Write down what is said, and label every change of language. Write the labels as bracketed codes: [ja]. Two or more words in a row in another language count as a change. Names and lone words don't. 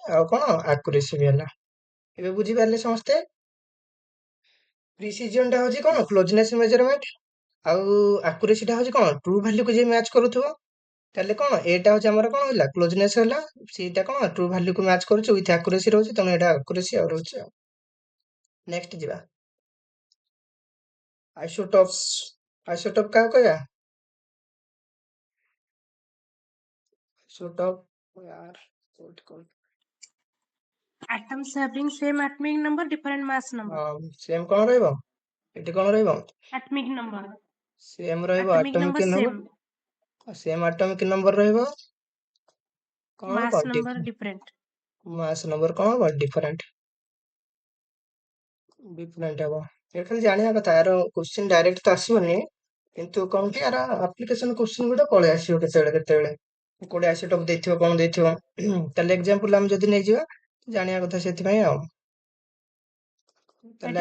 [or] ଆଉ କଣ ଆକୁରେସି ବି ହେଲା ଏବେ ବୁଝିପାରିଲେ ସମସ୍ତେ ପ୍ରିସିଜନ ଟା ହଉଛି କଣ [en] closeness measurement [or] ଆଉ ଆକୁରେସି ଟା ହଉଛି କଣ [en] true value [or] କୁ ଯିଏ ମ୍ୟାଚ କରୁଥିବ ତାହେଲେ କଣ ଏଟା ହଉଛି ଆମର କଣ ହେଲା କ୍ଲୋଜନେସ୍ ହେଲା ସେଇଟା କଣ [en] true value [or] କୁ ମ୍ୟାଚ କରୁଛି [en] with accuracy [or] ରହୁଛି ତେଣୁ ଏଟା ଆକୁରେସି ଆଉ ରହୁଛି ଆଉ ନେକ୍ସଟ ଯିବା ଆଇସୋଟପ୍ସ ଆଇସୋଟପ କାହାକୁ କହିବା ଆଇସୋଟପ यार କୋଉଠି କଣ [en] Atoms having same atomic number, different mass number. [or] ସେମ କଣ ରହିବ ଏଠି କଣ ରହିବ [en] Atomic number. [or] ସେମ ରହିବ [en] Atomic number ଆଟମିକ same. number same atomic number [or] ରହିବ କଣ [en] Mass [or] ହବ [en] number different. [or] ମାସ ନମ୍ବର କଣ ହବ ଡିଫରେଣ୍ଟ ହବ ଏ ଖାଲି ଜାଣିବା କଥା ଆର [en] question direct [or] ତ ଆସିବନି କିନ୍ତୁ କଣ କି ଆର [en] application question [or] ଗୁଡ଼ା ପଳେଇ ଆସିବ କେତେବେଳେ କୋଉଠି ଆଇସୋଟପ ଦେଇଥିବ କଣ ଦେଇଥିବ ତାହେଲେ ଏକ୍ସାମ୍ପଲ ଆମେ ଯଦି ନେଇଯିବା ଜାଣିବା କଥା ସେଥିପାଇଁ ଆଉ ତାହେଲେ